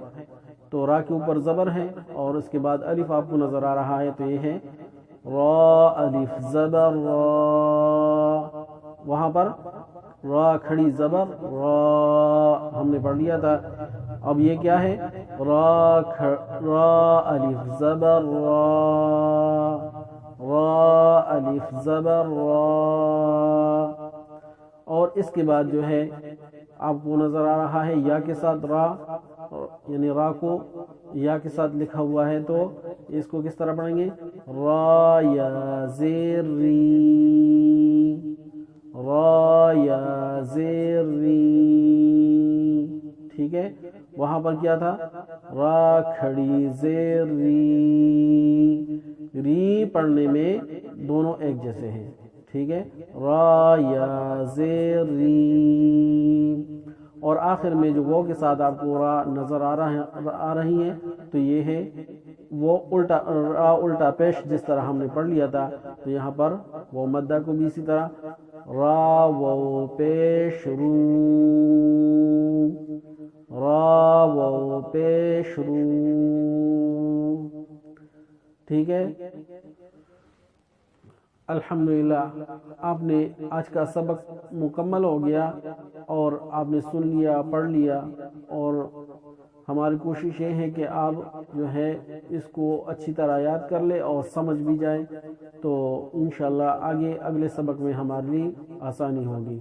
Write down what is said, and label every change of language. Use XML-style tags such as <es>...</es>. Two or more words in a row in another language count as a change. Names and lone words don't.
<ur>تو را کے اوپر زبر ہے اور اس کے بعد الف آپ کو نظر آ رہا ہے، تو یہ ہے را الف زبر را، وہاں پر را کھڑی زبر را ہم نے پڑھ لیا تھا۔ اب یہ کیا ہے، را الف زبر را، را الف زبر را، اور اس کے بعد جو ہے آپ کو نظر آ رہا ہے یا کے ساتھ را، یعنی را کو یا کے ساتھ لکھا ہوا ہے، تو اس کو کس طرح پڑھیں گے، را یا زیر ری، را یا زیر ری، ٹھیک ہے۔ وہاں پر کیا تھا، را کھڑی زیر ری، ری پڑھنے میں دونوں ایک جیسے ہیں، ٹھیک ہے، را یا زیر ری، اور آخر میں جو وہ کے ساتھ آپ کو را نظر آ رہی ہے، تو یہ ہے وہ را الٹا پیش، جس طرح ہم نے پڑھ لیا تھا۔ تو یہاں پر وہ مدہ کو بھی اسی طرح را و پیش رو، را و پیش رو، ٹھیک ہے۔ الحمدللہ آپ نے آج کا سبق مکمل ہو گیا، اور آپ نے سن لیا، پڑھ لیا، اور ہماری کوشش یہ ہے کہ آپ جو ہے اس کو اچھی طرح یاد کر لیں اور سمجھ بھی جائیں، تو انشاءاللہ آگے اگلے سبق میں ہمارے لیے آسانی ہوگی۔</ur>